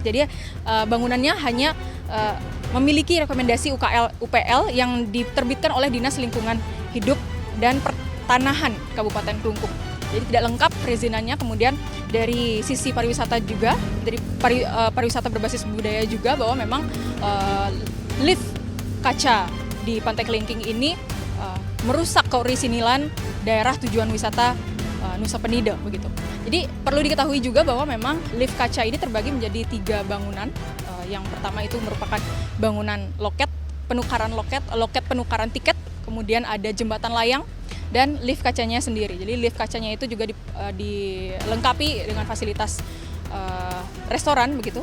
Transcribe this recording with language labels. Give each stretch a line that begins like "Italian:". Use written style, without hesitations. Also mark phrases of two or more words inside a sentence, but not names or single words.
Indonesian: Jadi bangunannya hanya memiliki rekomendasi UPL yang diterbitkan oleh Dinas Lingkungan Hidup dan Pertanahan Kabupaten Klungkung. Jadi tidak lengkap perizinannya. Kemudian dari sisi pariwisata juga, dari pariwisata berbasis budaya juga, bahwa memang lift kaca di Pantai Kelingking ini merusak keorisinilan daerah tujuan wisata Nusa Penida begitu. Jadi perlu diketahui juga bahwa memang lift kaca ini terbagi menjadi 3 bangunan. Yang pertama itu merupakan bangunan loket penukaran tiket, kemudian ada jembatan layang dan lift kacanya sendiri. Jadi lift kacanya itu juga dilengkapi dengan fasilitas restoran begitu.